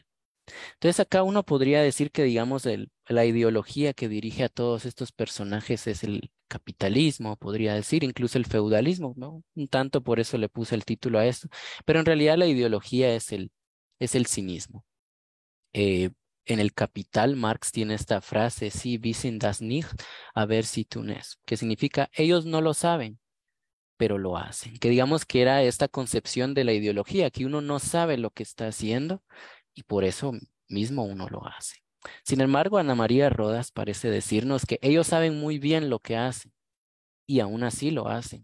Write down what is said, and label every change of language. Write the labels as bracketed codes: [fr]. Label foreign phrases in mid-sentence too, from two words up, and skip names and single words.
[es] Entonces acá uno podría decir que, digamos, la ideología que dirige a todos estos personajes es el capitalismo, podría decir, incluso el feudalismo, ¿no? Un tanto por eso le puse el título a esto, pero en realidad la ideología es el cinismo. En el Capital, Marx tiene esta frase, [de] Sie wissen das nicht, aber sie tun es, [es] que significa, ellos no lo saben, pero lo hacen. Que digamos que era esta concepción de la ideología, que uno no sabe lo que está haciendo y por eso mismo uno lo hace. Sin embargo, Ana María Rodas parece decirnos que ellos saben muy bien lo que hacen y aún así lo hacen.